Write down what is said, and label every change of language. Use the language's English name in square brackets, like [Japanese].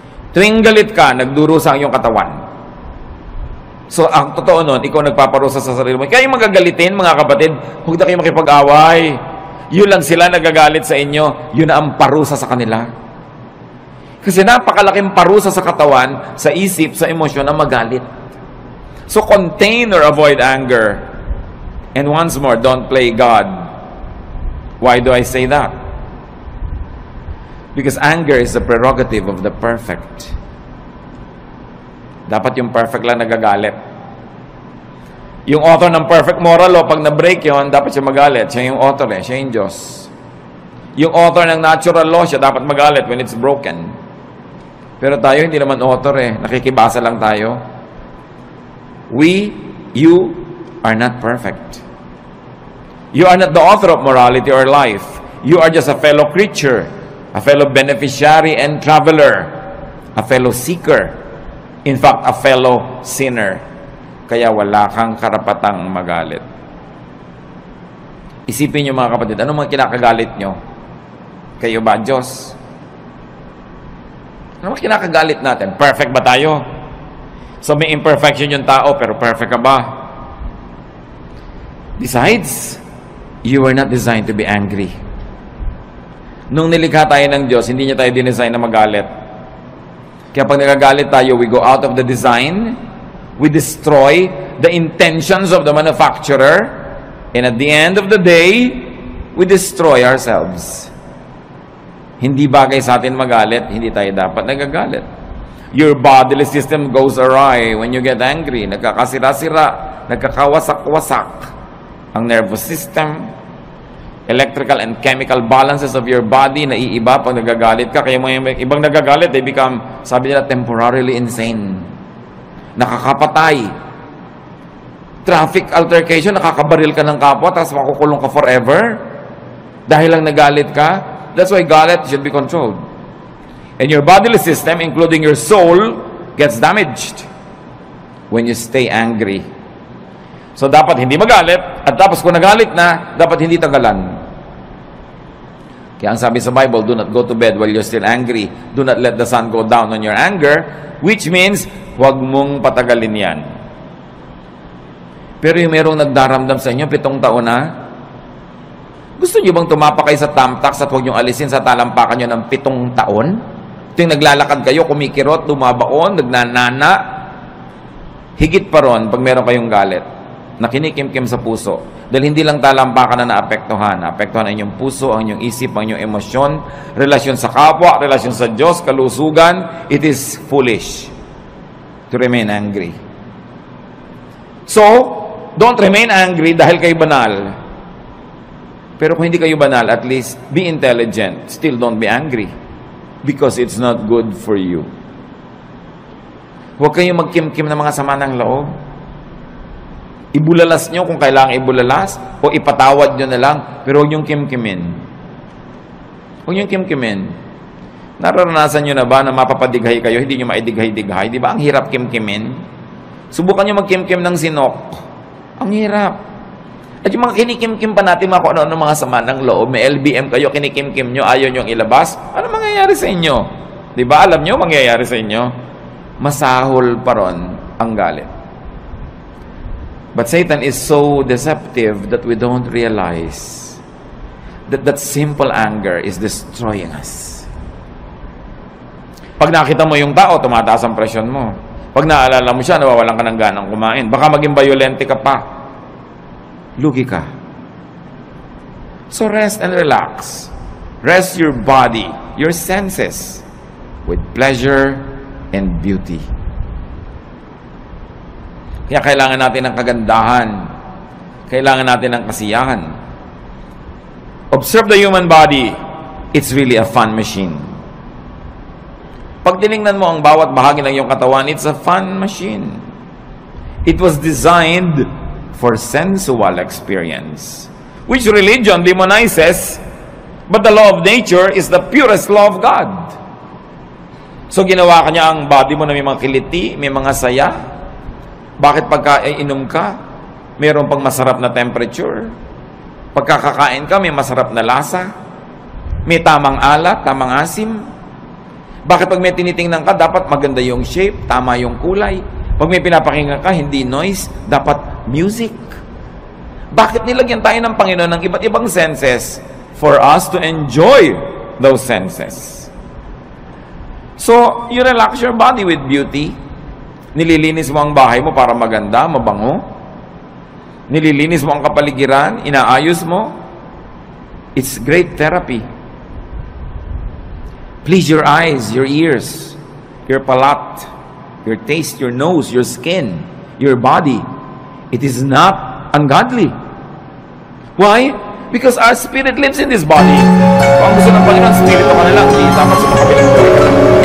[Filipino] Tuwing galit ka, nagdurusa ang iyong katawan. So, ang totoo nun, ikaw nagpaparusa sa sarili mo. Kaya yung magagalitin, mga kapatid, huwag na kayo makipag-away. Yun lang sila nagagalit sa inyo, yun na ang parusa sa kanila. Kasi napakalaking parusa sa katawan, sa isip, sa emosyon na magalit. [English] So, contain or avoid anger. And once more, don't play God. Why do I say that? Because anger is the prerogative of the perfect. [Filipino] Dapat yung perfect lang nagagalit. Yung author ng perfect moral law, pag na-break yun, dapat siya magalit. Siya yung author eh, siya yung Diyos. Yung author ng natural law, siya dapat magalit [English] when it's broken. [Filipino] Pero tayo, hindi naman author eh. Nakikibasa lang tayo. [English] You are not perfect. You are not the author of morality or life. You are just a fellow creature a fellow beneficiary and traveler, a fellow seeker, in fact, a fellow sinner. [Filipino] Kaya wala kang karapatang magalit. Isipin niyo mga kapatid, ano mga kinakagalit nyo? Kayo ba, Diyos? Ano mga kinakagalit natin? Perfect ba tayo? So may imperfection yung tao, pero perfect ka ba? [English] Besides, you were not designed to be angry. [Filipino] Nung nilikha tayo ng Diyos, hindi niya tayo dinesign na magalit. Kaya pag nagagalit tayo, [English] we go out of the design, we destroy the intentions of the manufacturer, and at the end of the day, we destroy ourselves. [Filipino] Hindi bagay sa atin magalit, hindi tayo dapat nagagalit. [English] Your bodily system goes awry when you get angry. [Filipino] Nagkakasira-sira, nagkakawasak-wasak ang nervous system, [English] electrical and chemical balances of your body [Filipino] naiiba pag nagagalit ka. Kaya mga ibang nagagalit, [English] they become, [Filipino] sabi nila, temporarily insane. Nakakapatay. Traffic altercation, nakakabaril ka ng kapwa, tapos makukulong ka forever. Dahil lang nagalit ka. [English] That's why galit should be controlled. And your bodily system, including your soul, gets damaged when you stay angry. [Filipino] So, dapat hindi magalit, at tapos kung nagalit na, dapat hindi tagalan. Kaya ang sabi sa Bible, [English] do not go to bed while you're still angry. Do not let the sun go down on your anger, which means, [Filipino] huwag mong patagalin yan. Pero yung merong nagdaramdam sa inyo, 7 taon na, gusto niyo bang tumapak kayo sa tamtax at huwag niyong alisin sa talampakan niyo ng 7 taon? Ito yung naglalakad kayo, kumikirot, tumabaon, nagnanana. Higit pa ron pag meron kayong galit na kinikimkim sa puso. Dahil hindi lang talampakan na naapektuhan. Naapektuhan ang inyong puso, ang inyong isip, ang inyong emosyon, relasyon sa kapwa, relasyon sa Diyos, kalusugan. [English] It is foolish to remain angry. So, don't remain angry [Filipino] dahil kayo banal. Pero kung hindi kayo banal, [English] at least be intelligent. Still don't be angry. Because it's not good for you. [Filipino] Huwag kayong magkim-kim ng mga sama ng loob. Ibulalas nyo kung kailangan ibulalas, o ipatawad nyo na lang, pero huwag niyong kim-kimin. Huwag niyong kim-kimin. Nararanasan nyo na ba na mapapadighay kayo, hindi nyo maidighay-dighay? Di ba? Ang hirap kim-kimin. Subukan nyo mag-kim-kim ng sinok. Ang hirap. At yung mga kinikim-kim pa natin, mga kung ano mga sama ng loob, may LBM kayo, kinikim-kim nyo, ayaw nyo ilabas, ano mangyayari sa inyo? Di ba? Alam nyo mangyayari sa inyo? Masahol pa ron ang galit. [English] But Satan is so deceptive that we don't realize that simple anger is destroying us. [Filipino] Pag nakita mo yung tao, tumataas ang presyon mo. Pag naalala mo siya, nawawalan ka ng ganang kumain. Baka maging violente ka pa. Lugi ka. [English] So rest and relax. Rest your body, your senses, with pleasure and beauty. [Filipino] Kaya kailangan natin ng kagandahan. Kailangan natin ng kasiyahan. [English] Observe the human body. It's really a fun machine. [Filipino] Pag tinignan mo ang bawat bahagi ng iyong katawan, [English] it's a fun machine. It was designed for sensual experience, which religion demonizes, but the law of nature is the purest law of God. [Filipino] So ginawa ka niya ang body mo na may mga kiliti, may mga saya. Bakit pagka inom ka, mayroon pang masarap na temperature? Pagkakakain ka, may masarap na lasa? May tamang alat, tamang asim? Bakit pag may tinitingnan ka, dapat maganda yung shape, tama yung kulay? Pag may pinapakinggan ka, hindi noise, dapat music. Bakit nilagyan tayo ng Panginoon ng iba't ibang senses? [English] For us to enjoy those senses. So, you relax your body with beauty. [Filipino] Nililinis mo ang bahay mo para maganda, mabango. Nililinis mo ang kapaligiran, inaayos mo. [English] It's great therapy. Please your eyes, your ears, your palate, your taste, your nose, your skin, your body. It is not ungodly. Why? Because our spirit lives in this body. [Filipino] Kung ang gusto ng Panginoon, spirito ka na lang, hindi dapat sa makapiling buhay ka lang.